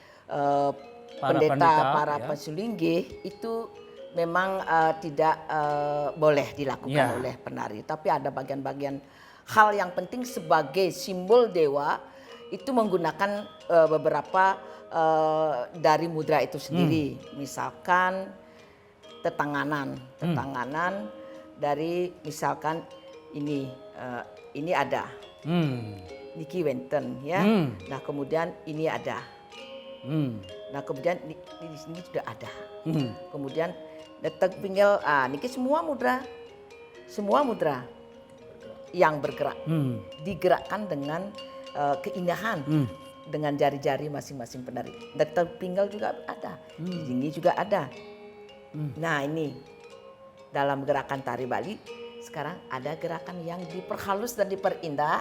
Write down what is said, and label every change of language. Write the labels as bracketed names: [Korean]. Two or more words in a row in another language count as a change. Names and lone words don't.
[Indonesian] para pensulinggi itu memang tidak boleh dilakukan oleh penari, tapi ada bagian-bagian hal yang penting sebagai simbol dewa itu menggunakan beberapa dari mudra itu sendiri, misalkan tetanganan dari misalkan ini ada [Balinese] niki wenten [Indonesian] ya. Nah kemudian ini ada. Nah kemudian di sini sudah ada. Kemudian detek pinggel, niki semua mudra yang bergerak, digerakkan dengan keindahan. Dengan jari-jari masing-masing penari. Detek pinggel juga ada, di sini juga ada. Nah ini dalam gerakan tari Bali sekarang ada gerakan yang diperhalus dan diperindah